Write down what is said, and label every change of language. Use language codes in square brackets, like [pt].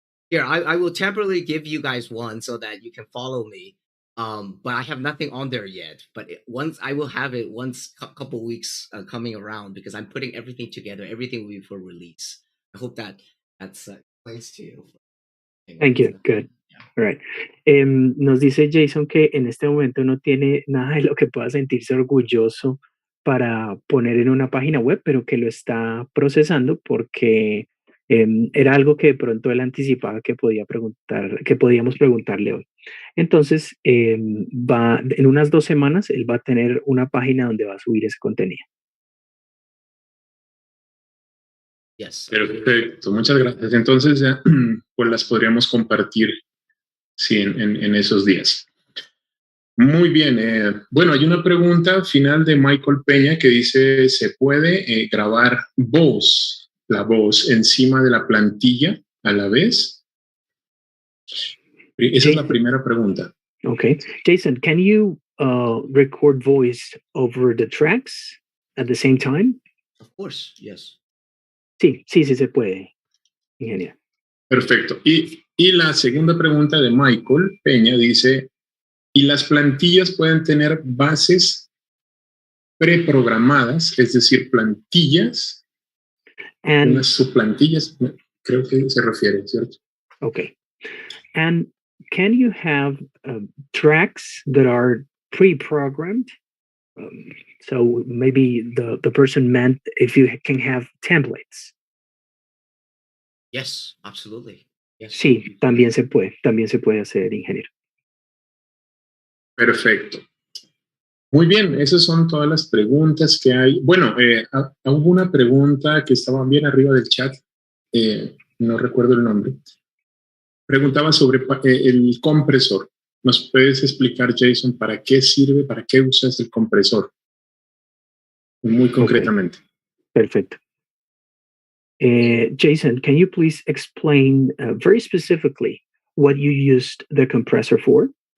[en] Here I will temporarily give you guys one so that you can follow me. But I have nothing on there yet. But once I will have it once couple weeks coming around because I'm putting everything together. Everything will be for release. I hope that's explains to you. Thank you. Good. All right. [es] Nos dice Jason que en este momento no tiene nada de lo que pueda sentirse orgulloso para poner en una página web, pero que lo está procesando porque era algo que de pronto él anticipaba que podíamos preguntarle hoy. Entonces, en unas 2 semanas, él va a tener una página donde va a subir ese contenido. [en] Yes. [es] Perfecto, muchas gracias. Entonces ya pues las podríamos compartir en esos días. Muy bien. Bueno, hay una pregunta final de Michael Peña que dice, ¿se puede grabar la voz encima de la plantilla a la vez? Esa es la primera pregunta. [en] Okay. Jason, can you record voice over the tracks at the same time? Of course, yes. [es] Sí se puede, ingeniero. Perfecto. Y la segunda pregunta de Michael Peña dice, ¿y las plantillas pueden tener bases preprogramadas, es decir, plantillas, unas subplantillas, creo que se refiere, ¿cierto? [en] Okay. And can you have tracks that are pre-programmed? So maybe the person meant if you can have templates. Yes, absolutely. Yes. [es] Sí, también se puede hacer, ingeniero. Perfecto. Muy bien, esas son todas las preguntas que hay. Bueno, hubo una pregunta que estaba bien arriba del chat, no recuerdo el nombre. Preguntaba sobre el compresor. ¿Nos puedes explicar, Jason, para qué sirve, para qué usas el compresor? Muy concretamente. Okay. Perfecto. [en] Jason, can you please explain very specifically what you used the compressor for?